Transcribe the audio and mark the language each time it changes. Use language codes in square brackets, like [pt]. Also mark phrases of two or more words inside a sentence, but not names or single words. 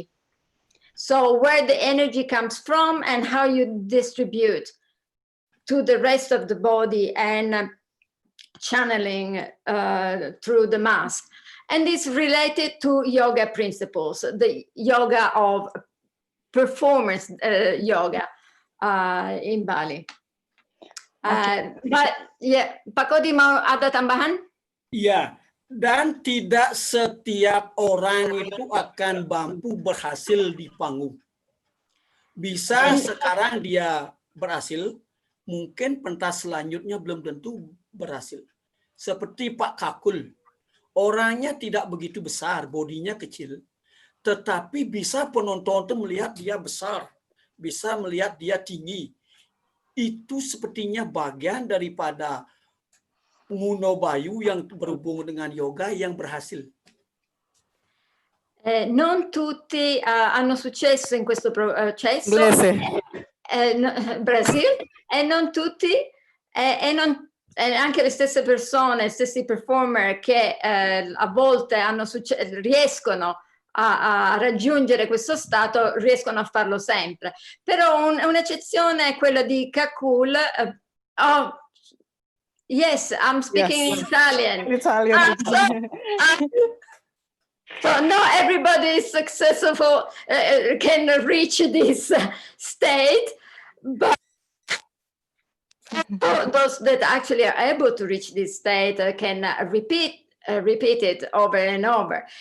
[en] So where the energy comes from and how you distribute to the rest of the body and channeling through the mask. And it's related to yoga principles, the yoga of performance yoga in Bali. But yeah, [id] Pak Kodi mau ada tambahan? Iya, dan tidak setiap orang itu akan mampu berhasil di panggung. Bisa sekarang dia berhasil, mungkin pentas selanjutnya belum tentu berhasil. Seperti Pak Kakul. Orangnya tidak begitu besar, bodinya kecil, tetapi bisa penonton itu melihat dia besar, bisa melihat dia tinggi. Itu sepertinya bagian daripada Nguna Bayu yang berhubungan dengan yoga yang berhasil. [it] Non tutti hanno successo in questo processo. Brasil, e non tutti, e anche le stesse persone, stessi performer che a volte riescono a raggiungere questo stato, riescono a farlo sempre. Però un'eccezione è quella di Kakul. [en] Yes, I'm speaking in Italian. So not everybody is successful, can reach this state, but those that actually are able to reach this state can repeat it over and over.